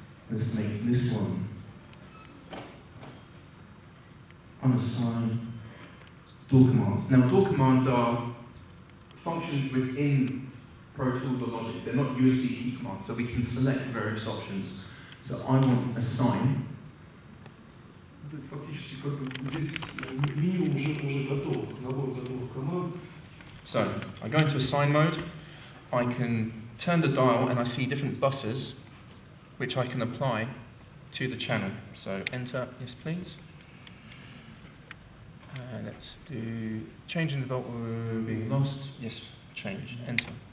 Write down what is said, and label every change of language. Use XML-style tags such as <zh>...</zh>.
<en>Let's make this one unassign door commands. Now door commands are functions within Pro Tools or Logic. They're not USB key commands, so we can select various options. So I want assign.</en> <ru>То есть фактически как бы здесь минимум уже готов, набор готовых команд.</ru> <en>So I go into assign mode. I can turn the dial and I see different buses which I can apply to the channel. So enter, yes please. Let's do changing the volt being lost. Yes, change, enter.</en>